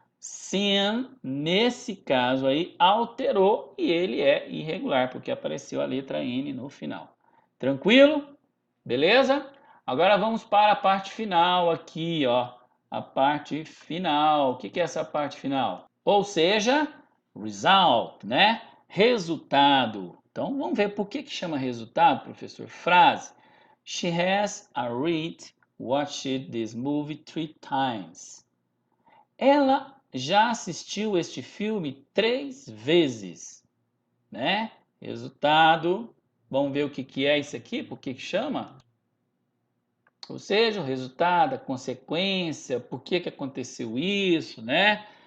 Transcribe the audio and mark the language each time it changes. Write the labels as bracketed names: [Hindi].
[Portuguese] Sin, nesse caso aí, alterou e ele é irregular, porque apareceu a letra N no final. Tranquilo? Beleza? Agora vamos para a parte final aqui, ó. A parte final. O que é essa parte final? Ou seja, result, né? Resultado. Então vamos ver por que chama resultado, professor? Frase. [English] She has watched this movie 3 times. [Portuguese] Ela já assistiu este filme 3 vezes, né? Resultado. Vamos ver o que é isso aqui, por que chama? Ou seja, o resultado, a consequência, por que aconteceu isso, né?